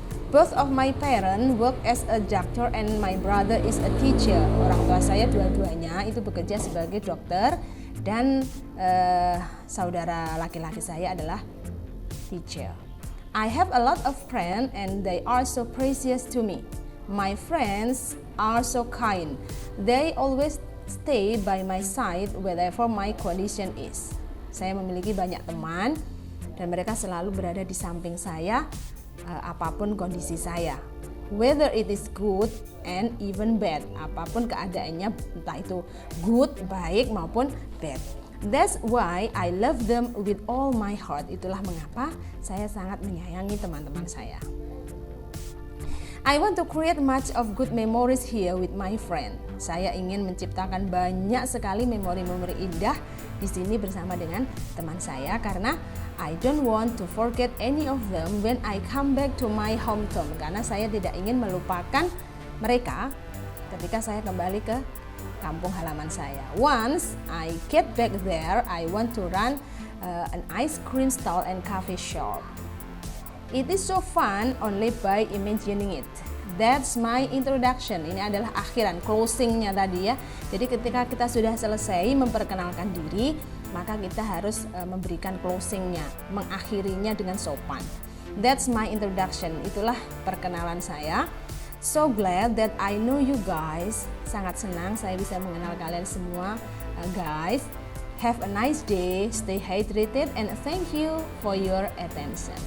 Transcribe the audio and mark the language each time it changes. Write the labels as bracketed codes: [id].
[en] Both of my parents work as a doctor and my brother is a teacher. [id] Orang tua saya dua-duanya itu bekerja sebagai dokter dan saudara laki-laki saya adalah teacher. [en] I have a lot of friends and they are so precious to me. My friends are so kind. They always stay by my side wherever my condition is. [id] Saya memiliki banyak teman dan mereka selalu berada di samping saya apapun kondisi saya. [en] Whether it is good and even bad, [id] apapun keadaannya, entah itu [en] good, [id] baik maupun [en] bad. That's why I love them with all my heart. [id] Itulah mengapa saya sangat menyayangi teman-teman saya. [en] I want to create much of good memories here with my friend. [id] Saya ingin menciptakan banyak sekali memori-memori indah di sini bersama dengan teman saya karena [en] I don't want to forget any of them when I come back to my hometown. [id] Karena saya tidak ingin melupakan mereka ketika saya kembali ke kampung halaman saya. [en] Once I get back there, I want to run an ice cream stall and coffee shop. It is so fun only by imagining it. That's my introduction. [id] Ini adalah akhiran, closingnya tadi ya. Jadi ketika kita sudah selesai memperkenalkan diri, maka kita harus memberikan closingnya, mengakhirinya dengan sopan. [en] That's my introduction. [id] Itulah perkenalan saya. [en] So glad that I know you guys. [id] Sangat senang saya bisa mengenal kalian semua, guys. [en] Have a nice day, stay hydrated, and thank you for your attention.